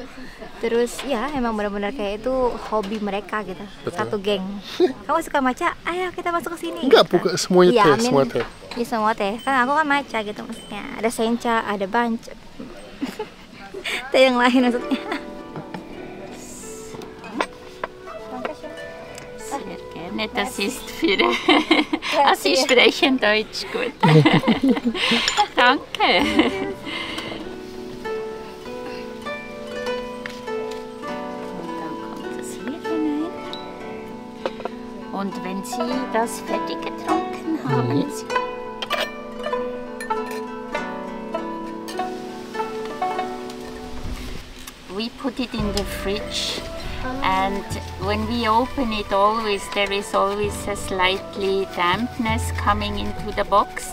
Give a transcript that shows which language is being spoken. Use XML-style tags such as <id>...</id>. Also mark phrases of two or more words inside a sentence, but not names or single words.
<id>Terus ya emang benar-benar kayak itu hobi mereka gitu. Betul. Satu geng. Kamu suka matcha? Ayo kita masuk ke sini. Enggak, bukan semuanya teh, semua teh. Iya, semua teh. Kan aku kan matcha gitu maksudnya. Ada sencha, ada bancha. Teh yang lain maksudnya.</id> <de>Sehr gerne, das ist für... Sie sprechen Deutsch gut. Danke. Und wenn Sie das fertig getrunken haben,</de> <en>we put it in the fridge, and when we open it, there is always a slightly dampness coming into the box.</en>